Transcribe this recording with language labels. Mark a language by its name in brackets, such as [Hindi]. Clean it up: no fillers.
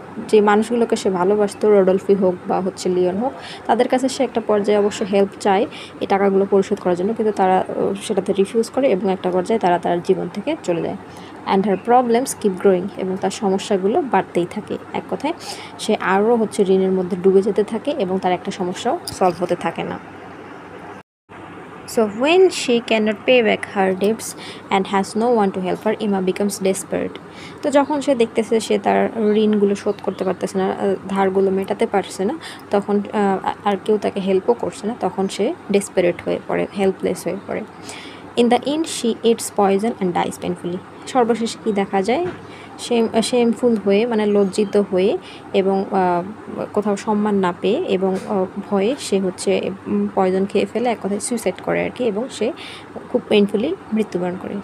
[Bangla] যে মানুষগুলোকে সে ভালোবাসতো, রডলফি হোক বা হচ্ছে লিওন হোক, তাদের কাছে সে একটা পর্যায়ে অবশ্য হেল্প চায় এই টাকাগুলো পরিশোধ করার জন্য, কিন্তু তারা সেটাতে রিফিউজ করে এবং একটা পর্যায়ে তারা তার জীবন থেকে চলে যায়। [English] and her problems keep growing, [Bangla] এবং তার সমস্যাগুলো বাড়তেই থাকে। এক কথায় সে আরও হচ্ছে ঋণের মধ্যে ডুবে যেতে থাকে এবং তার একটা সমস্যাও সলভ হতে থাকে না। [English] So when she cannot pay back her debts and has no one to help her, Ima becomes desperate. [Bangla] তো যখন সে দেখতেছে সে তার ঋণগুলো শোধ করতে পারতেছে না, ধারগুলো মেটাতে পারছে না, তখন আর কেউ তাকে হেল্পও করছে না, তখন সে ডেসপারেট হয়ে পড়ে, হেল্পলেস হয়ে পড়ে। [English] In the end she eats poison and dies painfully. [Bangla] সর্বশেষে কী দেখা যায়, শেমফুল হয়ে মানে লজ্জিত হয়ে এবং কোথাও সম্মান না পেয়ে এবং ভয়ে সে হচ্ছে পয়জন খেয়ে ফেলে, এক কথায় সুইসাইড করে আর কি, এবং সে খুব পেইনফুলি মৃত্যুবরণ করে।